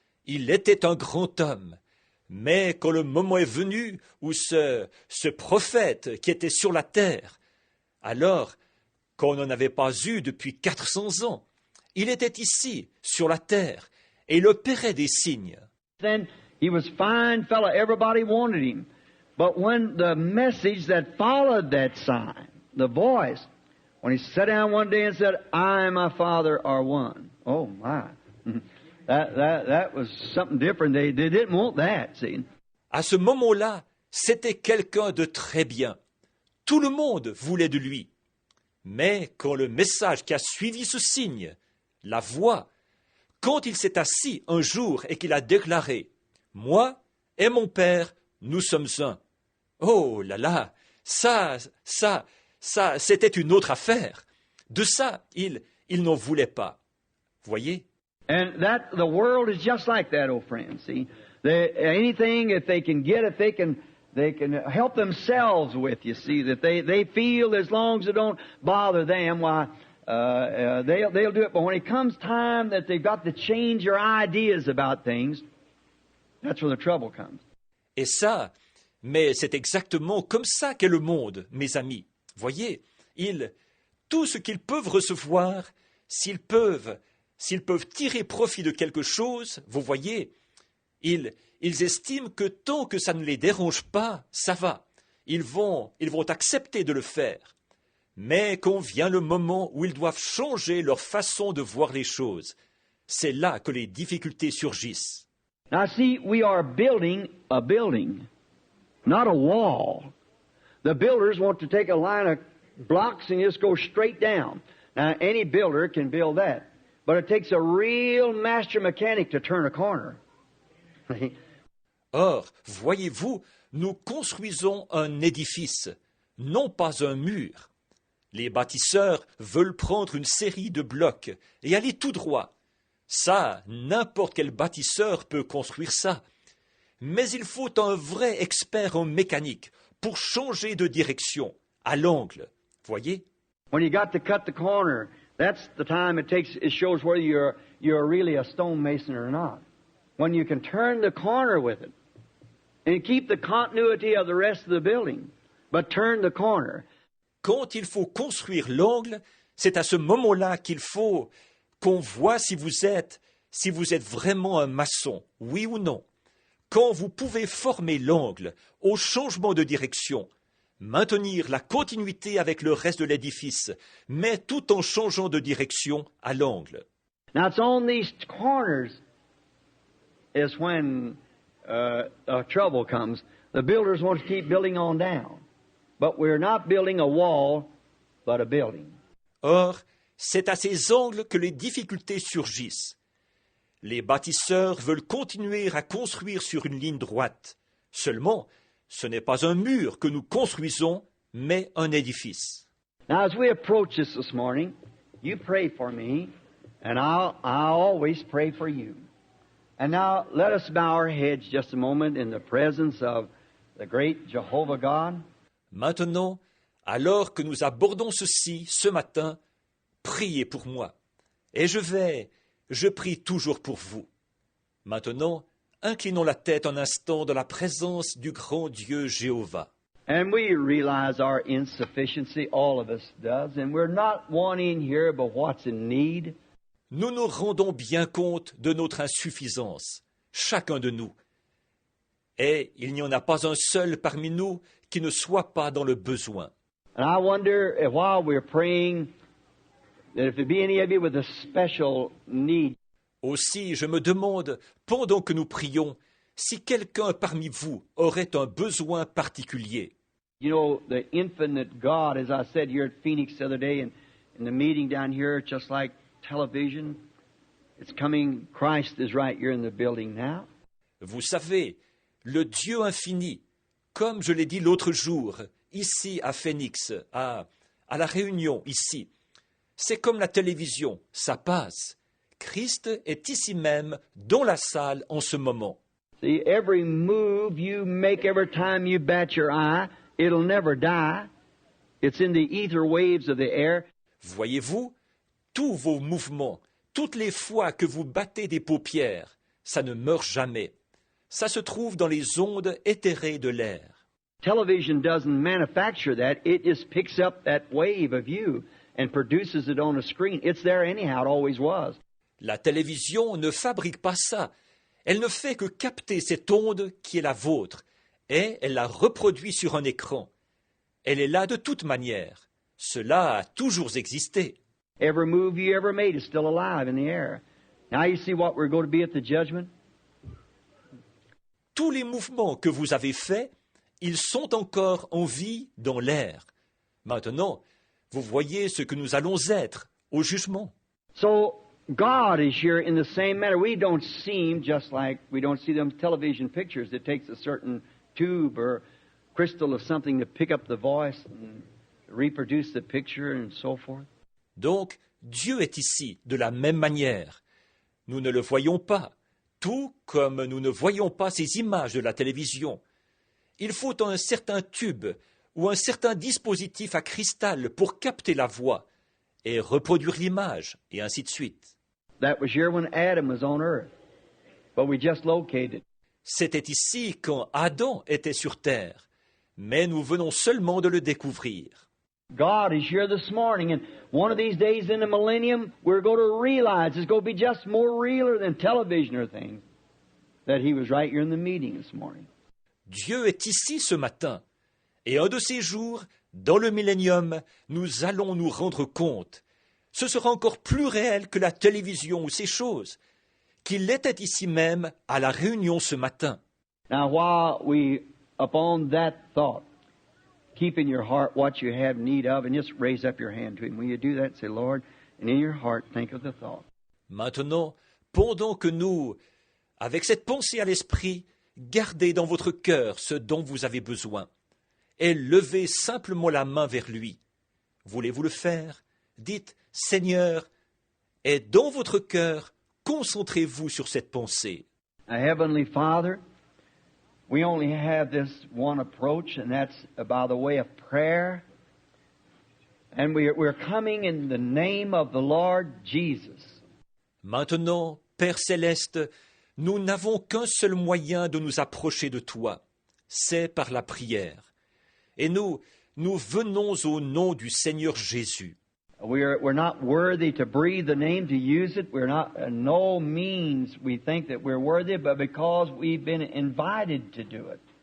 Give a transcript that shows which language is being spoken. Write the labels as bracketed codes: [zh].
[fr] Il était un grand homme. Mais quand le moment est venu où ce prophète qui était sur la terre, alors qu'on n'en avait pas eu depuis 400 ans, il était ici, sur la terre, et il opérait des signes. [en] Then he was fine fellow, everybody wanted him. But when the message that followed that sign, the voice, when he sat down one day and said, I and my Father are one. Oh my. That was something different. They didn't want that, see. [fr] À ce moment-là, c'était quelqu'un de très bien. Tout le monde voulait de lui. Mais quand le message qui a suivi ce signe, la voix, quand il s'est assis un jour et qu'il a déclaré « Moi et mon Père, nous sommes un », oh là là, ça, c'était une autre affaire. De ça, il n'en voulait pas. Voyez? [en] And the world is just like that, oh friends. See, anything if they can get it, they can help themselves with. You see that they feel as long as it don't bother them, why they'll do it. But when it comes time that they've got to change their ideas about things, that's where the trouble comes. [fr] Et ça, mais c'est exactement comme ça qu'est le monde, mes amis. Voyez, tout ce qu'ils peuvent recevoir, s'ils peuvent tirer profit de quelque chose, vous voyez, ils estiment que tant que ça ne les dérange pas, ça va. Ils vont accepter de le faire. Mais quand vient le moment où ils doivent changer leur façon de voir les choses, c'est là que les difficultés surgissent. [en] Now see, we are building a building, not a wall. The builders want to take a line of blocks and just go straight down. Now any builder can build that. But it takes a real master mechanic to turn a corner. [fr] Or, voyez-vous, nous construisons un édifice, non pas un mur. Les bâtisseurs veulent prendre une série de blocs et aller tout droit. Ça, n'importe quel bâtisseur peut construire ça. Mais il faut un vrai expert en mécanique pour changer de direction, à l'angle. Voyez? [en] When you got to cut the corner, that's the time it shows whether you're really a stonemason or not. When you can turn the corner with it and keep the continuity of the rest of the building, but turn the corner. [fr] Quand il faut construire l'angle, c'est à ce moment-là qu'il faut qu'on voit si vous êtes vraiment un maçon, oui ou non. Quand vous pouvez former l'angle au changement de direction, maintenir la continuité avec le reste de l'édifice, mais tout en changeant de direction à l'angle. [en] Now it's on these corners is when trouble comes. The builders want to keep building on down. But we're not building a wall, but a building. [fr] Or, c'est à ces angles que les difficultés surgissent. Les bâtisseurs veulent continuer à construire sur une ligne droite. Seulement, ce n'est pas un mur que nous construisons, mais un édifice. [en] Now, as we approach this morning, you pray for me, and I'll always pray for you. And now, let us bow our heads just a moment in the presence of the great Jehovah God. [fr] Maintenant, alors que nous abordons ceci ce matin, priez pour moi. Et je prie toujours pour vous. Maintenant, inclinons la tête un instant dans la présence du grand Dieu Jéhovah. [en] And we realize our insufficiency, all of us does, and we're not wanting here but what's in need. [fr] Nous nous rendons bien compte de notre insuffisance, chacun de nous. Et il n'y en a pas un seul parmi nous qui ne soit pas dans le besoin. [en] And I wonder if while we're praying, that if there be any of you with a special need, [fr] Aussi, je me demande, pendant que nous prions, si quelqu'un parmi vous aurait un besoin particulier. [en] you know, the infinite God, as I said here at Phoenix the other day in the meeting down here, just like television, it's coming, Christ is right here in the building now. [fr] Vous savez, le Dieu infini, comme je l'ai dit l'autre jour, ici à Phoenix, à la réunion ici, c'est comme la télévision, ça passe. Christ est ici même, dans la salle en ce moment. [en] See, every move you make, every time you bat your eye, it'll never die. It's in the ether waves of the air. [fr] Voyez-vous, tous vos mouvements, toutes les fois que vous battez des paupières, ça ne meurt jamais. Ça se trouve dans les ondes éthérées de l'air. [en] Television doesn't manufacture that. It just picks up that wave of you and produces it on a screen. It's there anyhow. It always was. [fr] La télévision ne fabrique pas ça. Elle ne fait que capter cette onde qui est la vôtre, et elle la reproduit sur un écran. Elle est là de toute manière. Cela a toujours existé. [en] Every move you ever made is still alive in the air. Now you see what we're going to be at the judgment? [fr] Tous les mouvements que vous avez faits, ils sont encore en vie dans l'air. Maintenant, vous voyez ce que nous allons être au jugement. [en] So God is here in the same manner. We don't seem just like we don't see them television pictures. It takes a certain tube or crystal of something to pick up the voice and reproduce the picture and so forth. [fr] Donc, Dieu est ici de la même manière. Nous ne le voyons pas, tout comme nous ne voyons pas ces images de la télévision. Il faut un certain tube ou un certain dispositif à cristal pour capter la voix et reproduire l'image, et ainsi de suite. [en] That was here when Adam was on earth, but we just located. [fr] C'était ici quand Adam était sur terre, mais nous venons seulement de le découvrir. [en] God is here this morning, and one of these days in the millennium, we're going to realize it's going to be just more realer than television or things, that He was right here in the meeting this morning. [fr] Dieu est ici ce matin, et un de ces jours, dans le millénium, nous allons nous rendre compte. Ce sera encore plus réel que la télévision ou ces choses, qu'il était ici même à la réunion ce matin. [en] Now, while we, upon that thought, keep in your heart what you have need of, and just raise up your hand to Him. Will you do that? Say, Lord, and in your heart, think of the thought. [fr] Maintenant, pendant que nous, avec cette pensée à l'esprit, gardez dans votre cœur ce dont vous avez besoin, et levez simplement la main vers lui. Voulez-vous le faire? Dites, Seigneur, et dans votre cœur, concentrez-vous sur cette pensée. [en] Heavenly Father, we only have this one approach, and that's by the way of prayer. And we're coming in the name of the Lord Jesus. [fr] Maintenant, Père céleste, nous n'avons qu'un seul moyen de nous approcher de toi, c'est par la prière. Et nous venons au nom du Seigneur Jésus. [en] We're not worthy to breathe the name, to use it. We're not, no means we think that we're worthy, but because we've been invited to do it.